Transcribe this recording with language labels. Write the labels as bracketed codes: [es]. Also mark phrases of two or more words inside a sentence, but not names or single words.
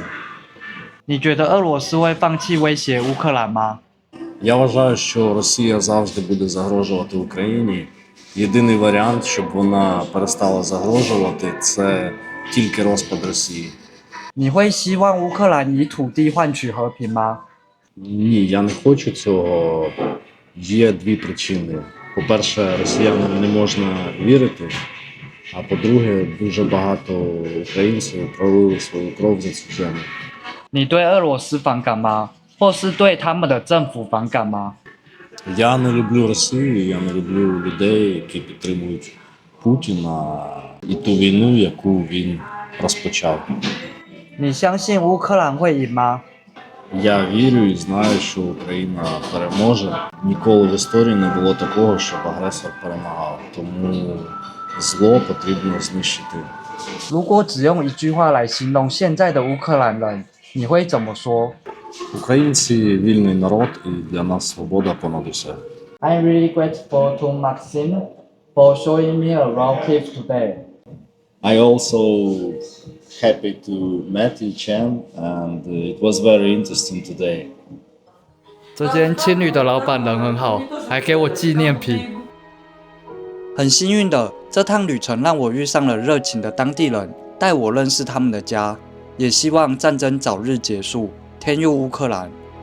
[zh] 你觉得俄罗斯会放弃威胁乌克兰吗？ [uk] Я вважаю, що Росія завжди буде загрожувати Україні. Єдиний варіант, щоб вона перестала загрожувати, це тільки розпад Росії. [zh] 你会希望乌克兰以土地换取和平吗？ [uk] Ні, я не хочу цього. Є дві причини. По-перше, росіянам не можна вірити, а по-друге, дуже багато українців пролили свою кров за цю землю. [zh] 你对俄罗斯反感吗？或是对他们的政府反感吗？ [uk] Я не люблю Росію, я не люблю людей, які підтримують Путіна і ту війну, яку він розпочав. [zh] 你相信乌克兰会赢吗？ [uk] Я вірю і знаю, що Україна переможе. Ніколи в історії не було такого, щоб агресор перемагав. Тому зло потрібно знищити. [zh] 如果只用一句话来形容现在的乌克兰人，你会怎么说？ [uk] Українці вільний народ, і для нас свобода понад усе. [en] I'm really grateful to Maxim for showing me around Kyiv today. I also happy to meet you, Chen, and it was very interesting today. [zh] 这间青旅的老板人很好，还给我纪念品。很幸运的，这趟旅程让我遇上了热情的当地人，带我认识他们的家。也希望战争早日结束，天佑乌克兰。